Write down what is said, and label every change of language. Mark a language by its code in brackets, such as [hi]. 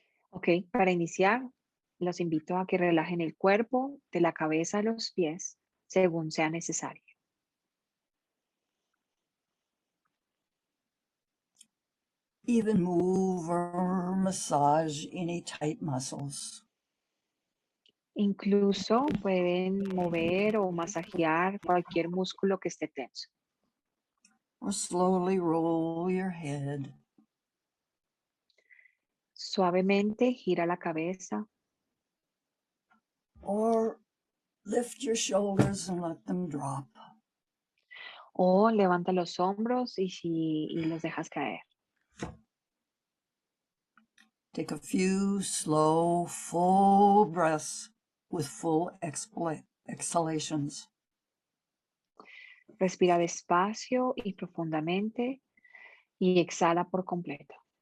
[es] Ok, para iniciar, los invito a que relajen el cuerpo de la cabeza a los pies según sea necesario. [en] Even move or massage any tight muscles. [es] Incluso pueden mover o masajear cualquier músculo que esté tenso. [en] Or slowly roll your head. [es] Suavemente gira la cabeza [en] Or lift your shoulders and let them drop. [es] o levanta los hombros y los dejas caer. [en] Take a few slow, full breaths with full exhalations. [es] Respira despacio y profundamente y exhala por completo.